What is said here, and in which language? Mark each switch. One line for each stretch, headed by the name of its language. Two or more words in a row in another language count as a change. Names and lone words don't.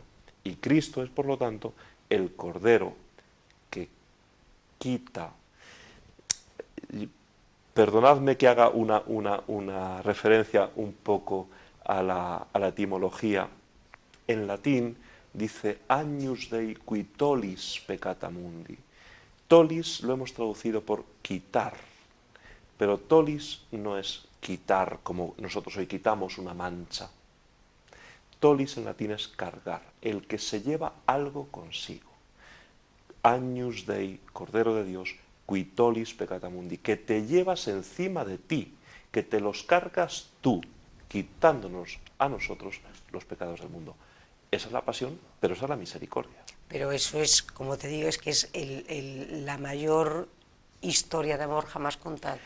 Spanish: Y Cristo es, por lo tanto, el Cordero que quita. Perdonadme que haga una referencia un poco a la etimología. En latín dice
Latin: agnus Dei qui tollis peccata mundi.
Spanish: Tolis lo hemos traducido por quitar, pero tolis no es quitar como nosotros hoy quitamos una mancha. Tolis en latín es cargar, el que se lleva algo consigo.
Latin: Agnus Dei,
Spanish: Cordero de Dios,
Latin: qui tollis peccata mundi,
Spanish: que te llevas encima de ti, que te los cargas tú, quitándonos a nosotros los pecados del mundo. Esa es la pasión, pero esa es la misericordia. Pero eso es, como te digo, es que es la mayor historia de amor jamás contada.